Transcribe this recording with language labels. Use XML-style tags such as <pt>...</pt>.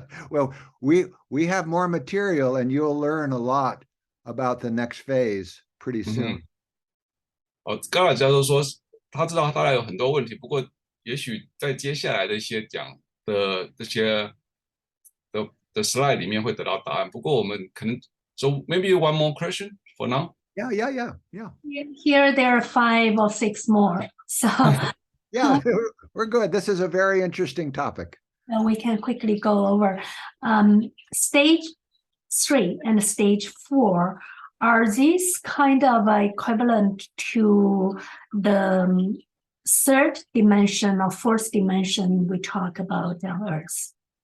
<en>Well, we have more material, and you'll learn a lot about the next phase pretty soon.</en> <zh>高尔教授说，他知道他有很多问题，不过也许在接下来的一些讲的这些的 slide 里面会得到答案。不过我们可能</zh> <en>so maybe one more question for now. Yeah. Here there are 5 or 6 more. So Yeah, we're good. This is a very interesting topic. we can quickly go over. Stage 3 and stage 4, are these kind of equivalent to the third dimension or fourth dimension we talk about on Earth?</en>